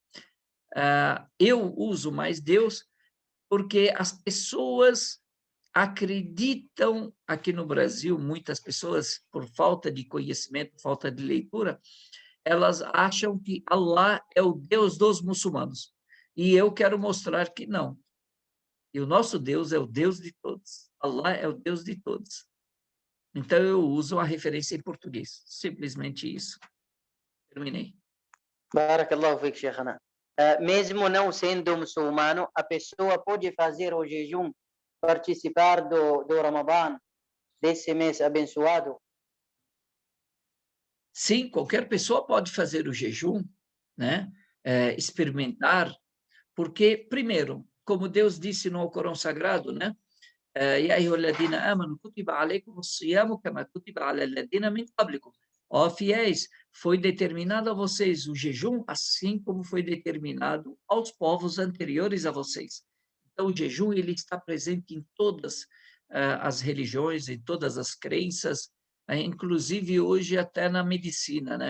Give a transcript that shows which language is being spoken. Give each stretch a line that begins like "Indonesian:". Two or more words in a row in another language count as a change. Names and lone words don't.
Portuguese: Eu uso mais Deus porque as pessoas acreditam, aqui no Brasil, muitas pessoas, por falta de conhecimento, falta de leitura, elas acham que Allah é o Deus dos muçulmanos. E eu quero mostrar que não. E o nosso Deus é o Deus de todos. Allah é o Deus de todos. Então, eu uso a referência em português. Simplesmente isso. Terminei.
Arabic: بارك الله فيك، شيخنا.
Portuguese: Mesmo não sendo muçulmano, a pessoa pode fazer o jejum, participar do Ramadã, desse mês abençoado? Sim, qualquer pessoa pode fazer o jejum, né? Experimentar, porque, primeiro, como Deus disse no Corão Sagrado, né?
Arabic: يا أيها الذين آمنوا كتب عليكم الصيام كما كتب على الذين من قبلكم.
Portuguese: Ó fiéis, foi determinado a vocês o jejum, assim como foi determinado aos povos anteriores a vocês. Então, o jejum ele está presente em todas as religiões, em todas as crenças, inclusive hoje até na medicina, né?